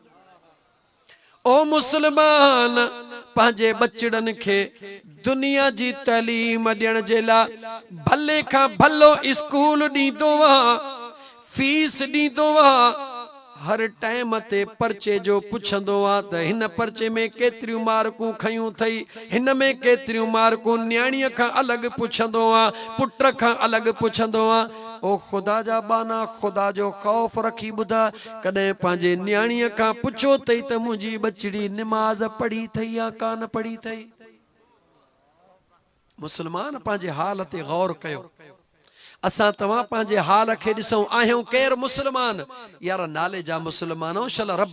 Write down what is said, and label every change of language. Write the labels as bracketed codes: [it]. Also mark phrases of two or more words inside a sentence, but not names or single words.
[sd] ओ मुसलमान पंहिंजे बचड़न के दुनिया जी तालीम ॾियण जे लाइ भले खां भलो स्कूल ॾींदो आ फीस ॾींदो आ हर टाइम ते पर्चे जो पुछंदो आ त हिन पर्चे में केतिरियूं मार्कूं खयूं थई हिन में केतिरियूं मार्कूं न्याणीअ खां अलॻि पुछंदो आ पुट खां अलॻि पुछंदो आ ओ खुदा जा बाना खुदा जो खौफ रखी ॿुधा कॾहिं पंहिंजे न्याणीअ खां पुछो अथई त मुंहिंजी बचड़ी निमाज़ पढ़ी अथई या कान पढ़ी अथई मुसलमान पंहिंजे हाल ते गौर कयो असां तव्हां पंहिंजे हाल खे ॾिसूं आहियूं केर मुसलमान यार नाले जा मुसलमानो शल रब